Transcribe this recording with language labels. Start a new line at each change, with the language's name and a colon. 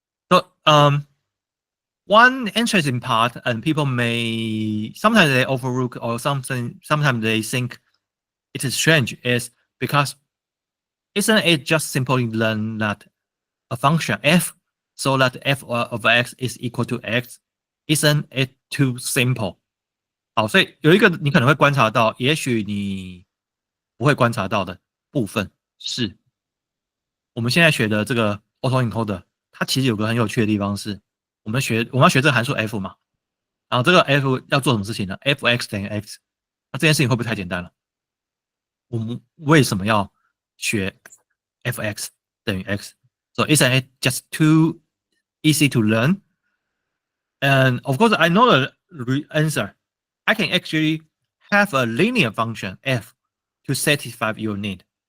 English: So one interesting part, and people may sometimes they overlook or sometimes they think it is strange, is because isn't it just simply learn that a function f so that f of x is equal to x? Isn't it too simple?
Chinese: 好，所以有一个你可能会观察到，也许你不会观察到的部分是，我们现在学的这个 autoencoder，它其实有个很有趣的地方是，我们要学这个函数 f 嘛，然后这个 f 要做什么事情呢 ？f(x) 等于 x， 那这件事情会不会太简单了？我们为什么要学 f(x) 等于 x？
English: So isn't it just too easy to learn? And of course, I know the answer. I can actually have a linear function f to satisfy your need.